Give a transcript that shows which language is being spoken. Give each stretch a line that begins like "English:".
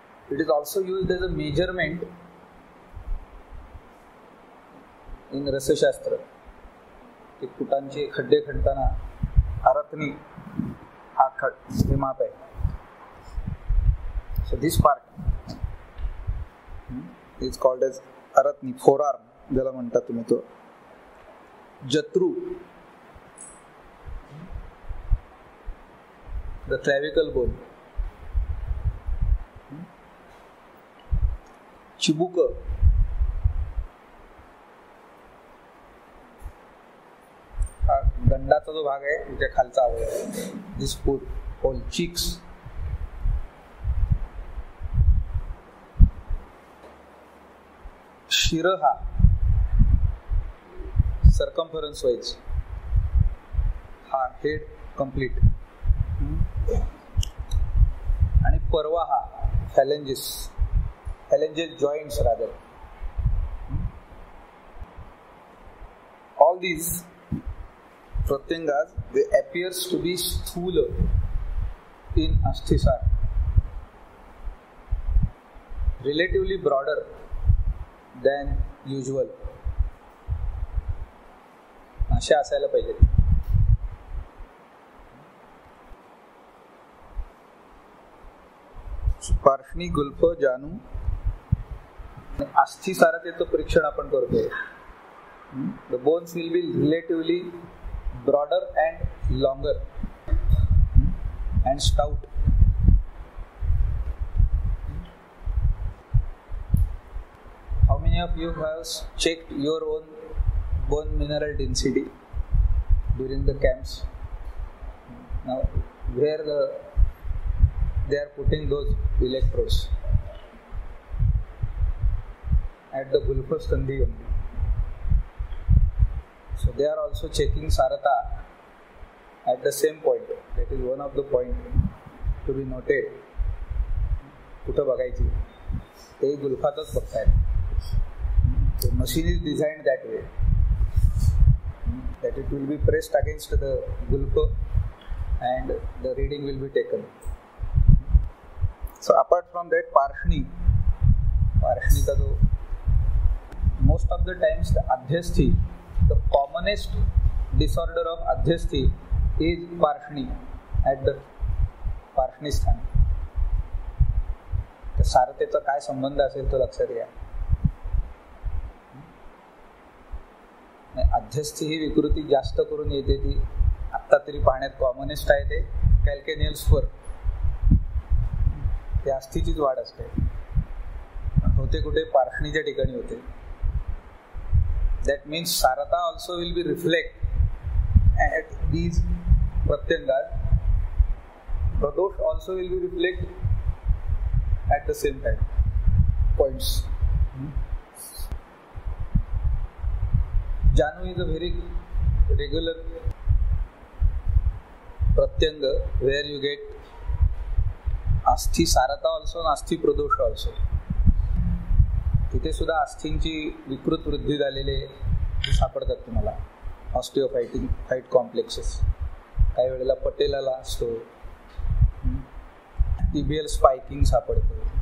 English: It is also used as a measurement in रसशास्त्र.
Marathi: की फुटांचे खड्डे खणताना अरत्नी हा हे माप आहे.
English: So this part is called as aratni, forearm
Marathi: ज्याला म्हणता तुम्ही तो.
English: जत्रु, the clavicle bone.
Marathi: चिबुक, हा दंडाचा जो भाग आहे त्याच्या खालचा अवयव,
English: This whole cheeks.
Marathi: शिर हा
English: circumference wise,
Marathi: हा
English: Head complete.
Marathi: आणि परवा हा फॅलेंजिस
English: joints rather. All these pratyangas, they appears to be sthula in asthisar, relatively broader than usual.
Marathi: अशा असायला पाहिजे. पार्षणी गुल्फ जानू अस्थिसारतेचं परीक्षण आपण करतोय.
English: The bones will be relatively broader and longer and stout. How many of you have checked your own bone mineral density during the camps? Now, where they are putting those electrodes. at the Gulfas Sandhi only. So they are also checking Sarata at the same point. That is one of the point to be noted.
Marathi: कुठं बघायची ते गुल्फातच बघतायत.
English: The machine is designed that way that it will be pressed against the gulfa and the reading will be taken. So apart from that, Parshni का जो most of the times the Adhyasthi, the commonest disorder of Adhyasthi is Parshni at the Parshni स्थान.
Marathi: तर सारतेचा काय संबंध असेल तो लक्षात घ्या. अध्यस्थी ही विकृती जास्त करून येते ती आत्ता तरी पाहण्यात कॉमनेस्ट आहे ते कॅल्केनियल्सवर ते अस्थिचीच वाढ असते. होते कुठे पार्श्वनीच्या ठिकाणी होते.
English: That means सारता also will be reflect at these प्रत्यंगात. प्रदोष also will be reflect at the same time points. Janu is a very regular pratyanga where you get Asthi Sarata also and Asthi Pradosha also.
Marathi: तिथे सुद्धा अस्थींची विकृत वृद्धी झालेले सापडतात तुम्हाला. ऑस्टिओफाइट complexes काही वेळेला पटेलाला असतो. टिबियल स्पाइकिंग सापडतो.